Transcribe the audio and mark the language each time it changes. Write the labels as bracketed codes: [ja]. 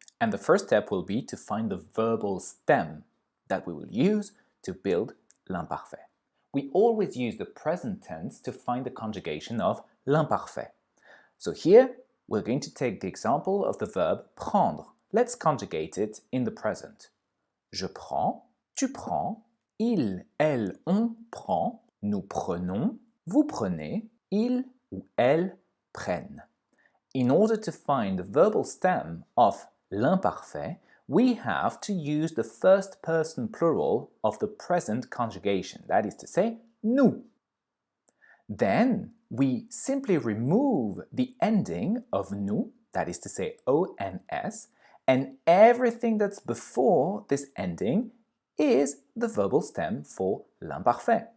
[en] And the first step will be to find the verbal stem that we will use to build l'imparfait. We always use the present tense to find the conjugation of l'imparfait. So here, we're going to take the example of the verb prendre. Let's conjugate it in the present. [fr] Je prends, tu prends, il, elle, on prend, nous prenons, vous prenez, il ou elles prennent. [en] In order to find the verbal stem of l'imparfait, we have to use the first person plural of the present conjugation, that is to say, nous. Then we simply remove the ending of nous, that is to say ons, and everything that's before this ending is the verbal stem for l'imparfait.